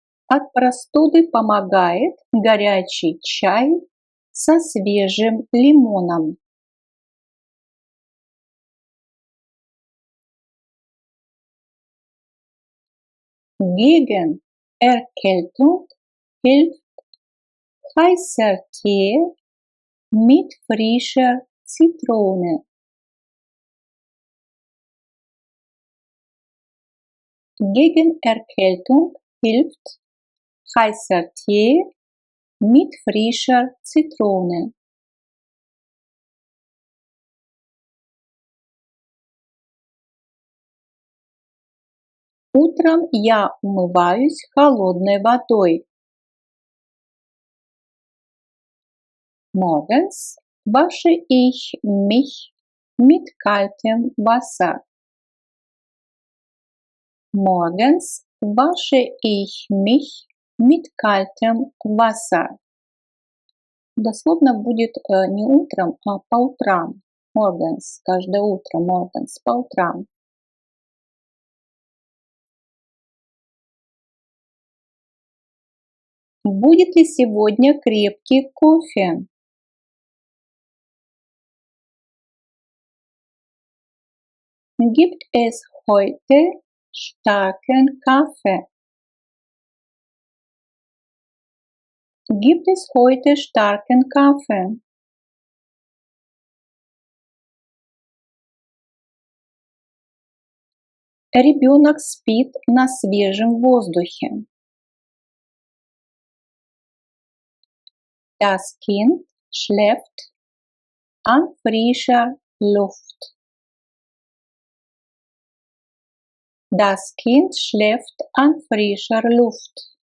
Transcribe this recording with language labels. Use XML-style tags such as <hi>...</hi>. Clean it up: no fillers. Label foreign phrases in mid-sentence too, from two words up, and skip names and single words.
<ru>От простуды помогает горячий чай со свежим лимоном.</ru> <de>Gegen Erkältung hilft heißer Tee mit frischer Zitrone. Gegen Erkältung hilft heißer Tee mit frischer Zitrone.</de> <ru>Утром я умываюсь холодной водой.</ru> <de>Morgens wasche ich mich mit kaltem Wasser. Morgens wasche ich mich mit kaltem Wasser.</de> <ru>Дословно будет не утром, а по утрам. Morgens, каждое утро, morgens, по утрам. Будет ли сегодня крепкий кофе?</ru> <de>Gibt es heute starken Kaffee? Gibt es heute starken Kaffee?</de> <ru>Ребенок спит на свежем воздухе.</ru> <de>Das Kind schläft an frischer Luft. Das Kind schläft an frischer Luft.</de>